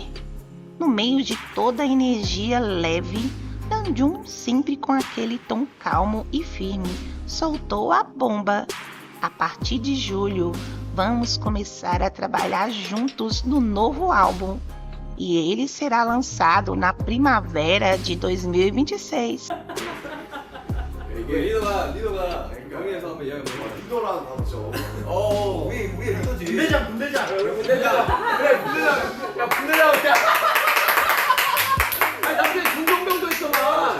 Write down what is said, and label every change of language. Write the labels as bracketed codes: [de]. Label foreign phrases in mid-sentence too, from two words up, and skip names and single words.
[pt] No meio de toda a energia leve, Namjoon, sempre com aquele tom calmo e firme, soltou a bomba. A partir de julho, vamos começar a trabalhar juntos no novo álbum. E ele será lançado na primavera de 2026. [ko] 이게 리더가 명예에서 한번 이야기 해봐. 리더라는 단어 진짜 우리 리더지. 분대장. 그래 분대장. 야 분대장 어때? 아니 남편이 중동병도 있더만.